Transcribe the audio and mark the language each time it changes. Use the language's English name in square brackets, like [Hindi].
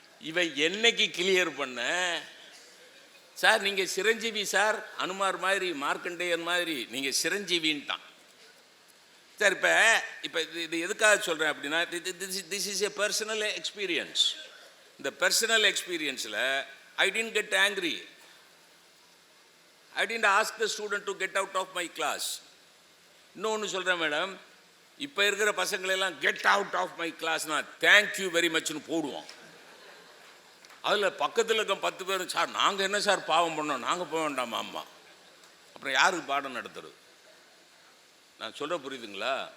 [Tamil] இவன் என்னைக்கு கிளியர் பண்ண சார்? நீங்கள் சிரஞ்சீவி சார், அனுமார் மாதிரி, மார்க்கண்டேயன் மாதிரி நீங்கள் சிரஞ்சீவின்ட்டான் சார். இப்போ இது எதுக்காக சொல்கிறேன் அப்படின்னா, [English] This is a personal experience. [Tamil] இந்த பர்சனல் எக்ஸ்பீரியன்ஸில் [English] I didn't get angry. I didn't ask the student to get out of my class. [Tamil] இன்னொன்று சொல்கிறேன் மேடம், இப்போ இருக்கிற பசங்களெல்லாம் [English] get out of my கிளாஸ்னா thank you very மச்னு [Tamil] போடுவோம். அதில் பக்கத்தில் இருக்க 10 பேரும், சார் நாங்கள் என்ன சார் பாவம் பண்ணோம், நாங்கள் போக வேண்டாமா அம்மா? அப்புறம் யாருக்கு பாடம் நடத்துறது? நான் சொல்கிற புரியுதுங்களா?